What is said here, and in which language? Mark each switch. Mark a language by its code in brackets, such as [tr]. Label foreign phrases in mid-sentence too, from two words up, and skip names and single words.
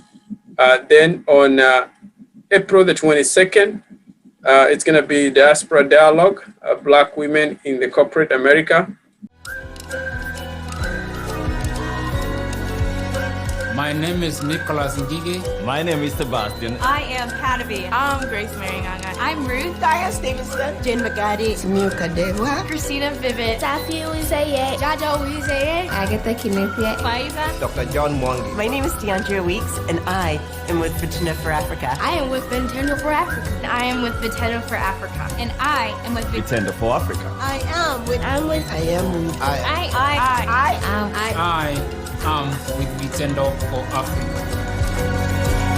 [en] Then on April the 22nd, it's going to be Diaspora Dialogue, Black Women in the Corporate America. My name is Nicholas Ngige. My name is Sebastian. I am Patavi. I'm Grace Mary Nganga. I'm Ruth. Diane Stevenson. Jen McGaddy. Smuka Dewa. Christina Vivid. Safi Uzaye. Jaja Uzaye. Agatha Kinethia. Faiza. Dr. John Mwangi. My name is DeAndrea Weeks, and I am with Vitina for Africa. I am with Vitendo for Africa. I am with Vitendo for Africa. And I am with Vitendo for Africa. I am with. I am with. I am with Vitendo for Africa.